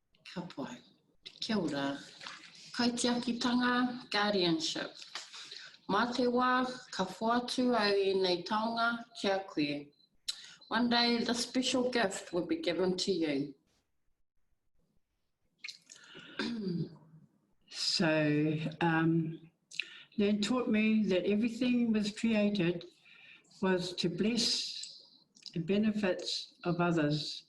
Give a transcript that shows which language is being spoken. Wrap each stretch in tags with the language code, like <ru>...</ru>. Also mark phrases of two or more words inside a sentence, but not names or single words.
<mi>Ka pai. Kia ora. Kaitiakitanga, guardianship. Mā te wā, ka whātu au I nei taonga kia koe.</mi> <en>One day, the special gift will be given to you. So, Nan taught me that everything was created was to bless the benefits of others.</en>